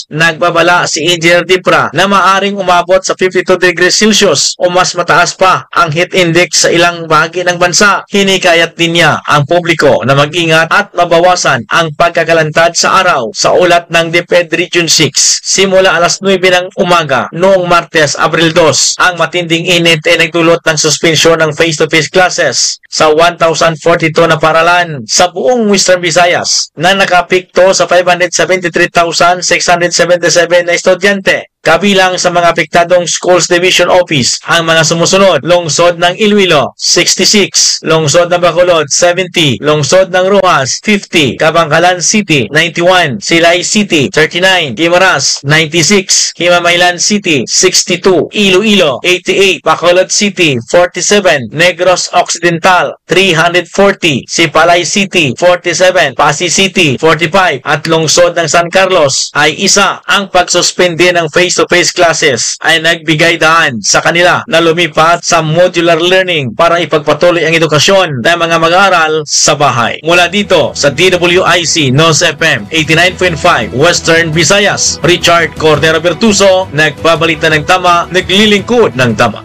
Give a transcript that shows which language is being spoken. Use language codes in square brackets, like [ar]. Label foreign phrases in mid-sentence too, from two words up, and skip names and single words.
[tl] Nagbabala si Engineer Dipra na maaring umabot sa 52 [en] degrees Celsius [tl] o mas mataas pa ang heat index sa ilang bahagi ng bansa. Hinikayat din niya ang publiko na mag-ingat at mabawasan ang pagkakalantad sa araw sa ulat ng DepEd Region 6. Simula alas 9 ng umaga noong Martes, Abril 2, ang matinding init ay nagdulot ng suspensyon ng [en] face-to-face classes [tl] sa 1,042 na paralan sa buong Western Visayas na nakapikto sa 573,677 na estudyante. Kabilang sa mga apektadong Schools Division Office ang mga sumusunod: Lungsod ng Iloilo 66, Lungsod ng Bacolod 70, Lungsod ng Rojas 50, Kabangkalan City 91, Silay City 39, Guimaras 96, Himamaylan City 62, Iloilo 88, Bacolod City 47, Negros Occidental 340, Sipalay City 47, Pasig City 45 at Lungsod ng San Carlos ay isa. Ang pagsuspende ng [en] face face-to-face classes [tl] ay nagbigay daan sa kanila na lumipat sa [en] modular learning [tl] para ipagpatuloy ang edukasyon ng mga mag-aaral sa bahay. Mula dito sa DWIC Nos FM 89.5 Western Visayas, Richard Cordero Bertuso, nagbabalita ng tama, naglilingkod ng tama.